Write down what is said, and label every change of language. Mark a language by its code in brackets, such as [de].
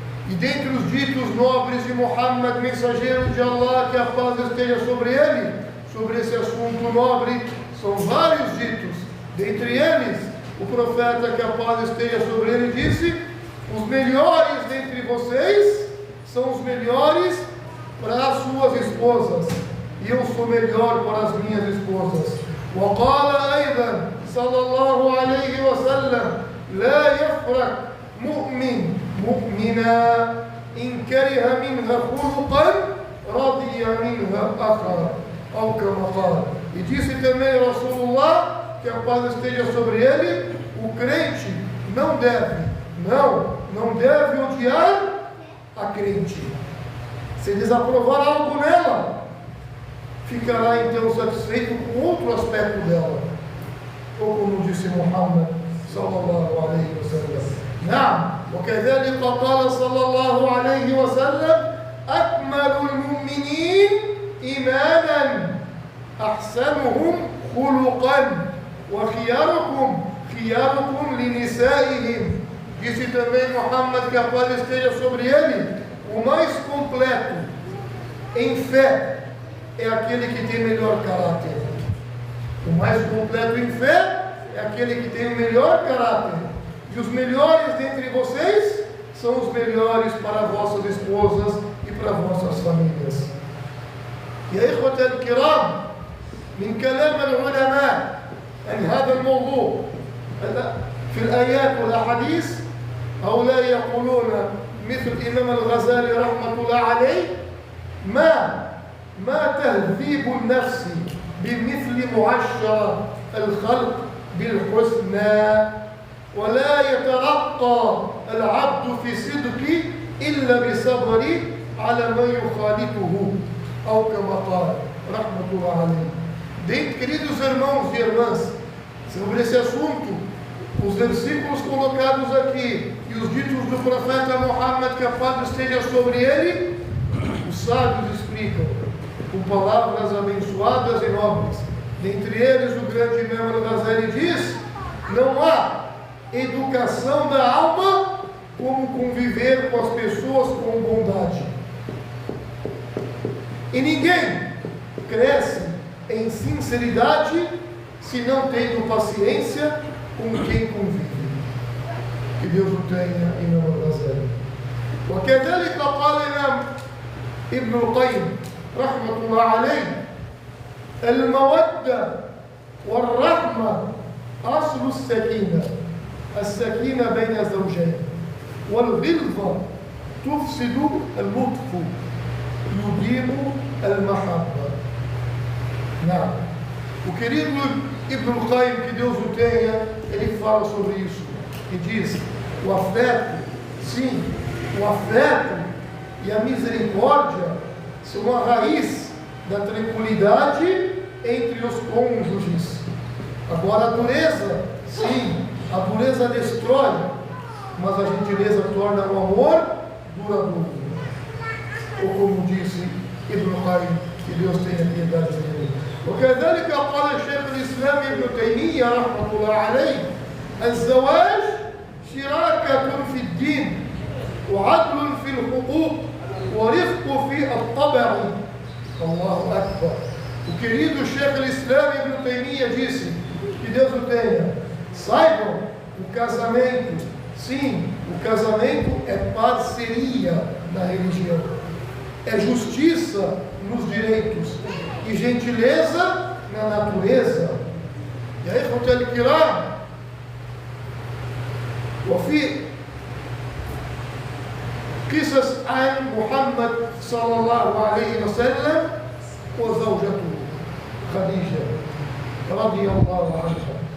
[pt] E dentre os ditos nobres de Muhammad, mensageiro de Allah, que a paz esteja sobre ele, sobre esse assunto nobre, são vários ditos. Dentre eles, o profeta, que a paz esteja sobre ele, disse: os melhores dentre vocês são os melhores para as suas esposas, e eu sou melhor para as minhas esposas. [ar] وقال أيضا صلى الله عليه وسلم: لا يفرق مؤمن مؤمنا إن كره منها خلقا رضي منها آخر أو كما قال. [pt] E disse também Rasulullah, que a paz esteja sobre ele: o crente não deve odiar a crente. Se desaprovar algo nela, ficará então satisfeito com outro aspecto dela. Ou como disse Muhammad sallallahu alaihi wasallam: [ar] نعم وكذلك قال صلى الله عليه وسلم: أكمل المؤمنين إيمانا أحسنهم خلقا خياركم لنسائهم. [pt] Disse também Muhammad, que a paz esteja sobre ele: O mais completo em fé é aquele que tem melhor caráter. O mais completo em fé é aquele que tem o melhor caráter. E os melhores dentre vocês são os melhores para vossas esposas e para vossas famílias. [ar] يا إخوة الكرام، من كلام العلماء عن هذا الموضوع في الآيات والأحاديث هؤلاء يقولون مثل الإمام الغزالي رحمة الله عليه: ما تهذيب النفس بمثل معشر الخلق بالحسنى، ولا يترقى العبد في صدق إلا بصبر على من يخالطه، أو كما قال رحمة الله عليه. [pt] Queridos irmãos e irmãs, sobre esse assunto, os versículos colocados aqui e os ditos do profeta Muhammad, que a paz esteja sobre ele, os sábios explicam com palavras abençoadas e nobres. Dentre eles, o grande Imam al-Ghazali diz: não há educação da alma como conviver com as pessoas com bondade. E ninguém cresce em sinceridade se não tendo paciência com quem convive. Que Deus o tenha, Imam al-Ghazali. [ar] وكذلك قال الإمام ابن القيم رحمة الله عليه: المودة والرحمة أصل السكينة. السكينة بين الزوجين، والغلظة تفسد اللطف، يديم المحبة. [pt] Não. O querido Ibn al-Qayyim, que Deus o tenha, ele fala sobre isso e diz: o afeto, sim, o afeto e a misericórdia são a raiz da tranquilidade entre os cônjuges. Agora a dureza, sim, a dureza destrói, mas a gentileza torna o amor duradouro. Ou como disse Ibn al-Qayyim, que Deus tenha piedade dele. [ar] وكذلك قال الشيخ الإسلام ابن تيمية رحمة الله عليه: الزواج شراكة في الدين، وعدل في الحقوق، ورفق في الطبع. الله أكبر. [pt] O querido Sheikh al-Islam Ibn Taymiyyah disse, que Deus o tenha: saibam, o casamento, sim, o casamento é parceria na religião, é justiça nos direitos e gentileza na natureza. E aí, [ar] إخوة الكرام، وفي قصص عن محمد صلى الله عليه وسلم وزوجته خديجة رضي الله عنها.